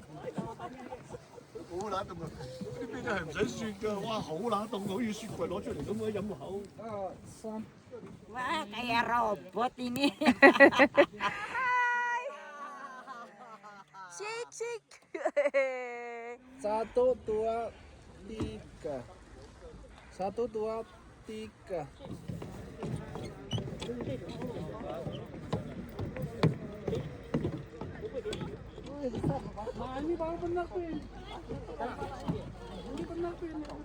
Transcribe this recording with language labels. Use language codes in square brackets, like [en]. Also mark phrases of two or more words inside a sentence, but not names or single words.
[yue] 好冷凍啊！呢邊係唔使雪㗎，哇！好冷凍，好似雪櫃攞出嚟咁樣飲口。 [id] Wah, kayak robot ini. [en] Shake, shake. [id] 1, 2, 3. 1, 2, 3. Ini baru benar tuh. Ini benar tuh.